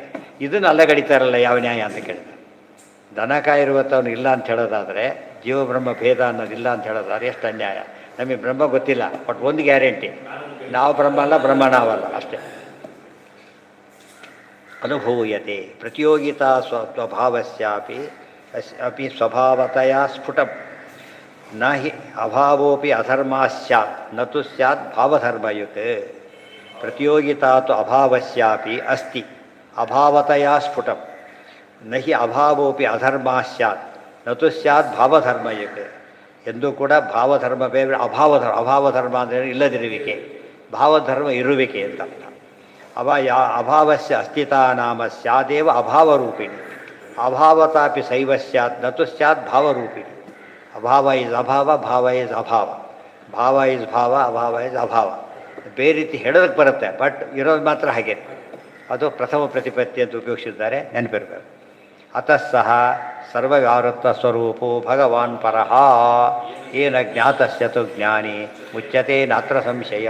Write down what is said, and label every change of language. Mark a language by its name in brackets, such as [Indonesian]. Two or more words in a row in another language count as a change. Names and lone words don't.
[Kannada] ಇದನ್ನು ಅಲ್ಲಗಡಿತಾರಲ್ಲ ಯಾವ ನ್ಯಾಯ ಅಂತ ಕೇಳಿದ್ರೆ. ದನ ಕಾಯಿರುವತ್ತವನು ಇಲ್ಲ ಅಂತ ಹೇಳೋದಾದರೆ, ಜೀವ ಬ್ರಹ್ಮ ಭೇದ ಅನ್ನೋದಿಲ್ಲ ಅಂತ ಹೇಳೋದಾದ್ರೆ ಎಷ್ಟು ಅನ್ಯಾಯ. ನಮಗೆ ಬ್ರಹ್ಮ ಗೊತ್ತಿಲ್ಲ, ಬಟ್ ಒಂದು ಗ್ಯಾರಂಟಿ, ನಾವು ಬ್ರಹ್ಮ ಅಲ್ಲ, ಬ್ರಹ್ಮ ನಾವಲ್ಲ, ಅಷ್ಟೇ. [Sanskrit] ಅನುಭೂಯತೆ ಪ್ರತಿಯೋಗಿತಾ ಸ್ವಭಾವಸ್ಯಾಪಿ ಅಪಿ ಸ್ವಭಾವತೆಯ ಸ್ಫುಟಂ ನ ಹಿ ಅಭಾವೋಪಿ ಅಧರ್ಮಾ ಸ್ಯಾತ್ ನತು ಸ್ಯಾತ್ ಭಾವಧರ್ಮಯುತ್. ಪ್ರತಿಯೋಗಿತಾ ತು ಅಭಾವಸ್ಯಾಪಿ ಅಸ್ತಿ ಅಭಾವತೆಯ ಸ್ಫುಟಂ ನ ಹಿ ಅಭಾವೋಪಿ ಅಧರ್ಮಾ ಸ್ಯಾತ್ ನತು ಸ್ಯಾತ್ ಭಾವಧರ್ಮಯುತ್. [Kannada] ಎಂದೂ ಕೂಡ ಭಾವಧರ್ಮ ಬೇರೆ, ಅಭಾವಧರ್ಮ ಅಂದರೆ ಇಲ್ಲದಿರುವಿಕೆ, ಭಾವಧರ್ಮ ಇರುವಿಕೆ ಅಂತ ಅರ್ಥ. [Sanskrit] ಅಭಾವಸ್ಯ ಅಸ್ಥಿತಾ ನಾಮ ಸ್ಯಾದೇವ ಅಭಾವರೂಪಿಣಿ. ಅಭಾವತಾಪಿ ಸೈವ ಸ್ಯಾತ್ ನತು ಸ್ಯಾತ್ ಭಾವರೂಪಿಣಿ. [Kannada] ಅಭಾವ ಇಸ್ ಅಭಾವ, ಭಾವ ಇಸ್ ಅಭಾವ, ಭಾವ ಇಸ್ ಭಾವ, ಅಭಾವ ಇಸ್ ಅಭಾವ. ಬೇರೆ ರೀತಿ ಹೇಳೋದಕ್ಕೆ ಬರುತ್ತೆ, ಬಟ್ ಇರೋದು ಮಾತ್ರ ಹಾಗೆ. ಅದು ಪ್ರಥಮ ಪ್ರತಿಪತ್ತಿ ಅಂತ ಉಪಯೋಗಿಸಿದ್ದಾರೆ, ನೆನಪಿರ್ಬೇಕು. [Sanskrit] ಅತಃ ಸಹ ಸರ್ವವ್ಯಾವೃತ್ತ ಸ್ವರೂಪೋ ಭಗವಾನ್ ಪರಃ ಏನ ಜ್ಞಾತಸ್ಯತು ಜ್ಞಾನಿ ಮುಚ್ಯತೆ ನಾತ್ರ ಸಂಶಯ.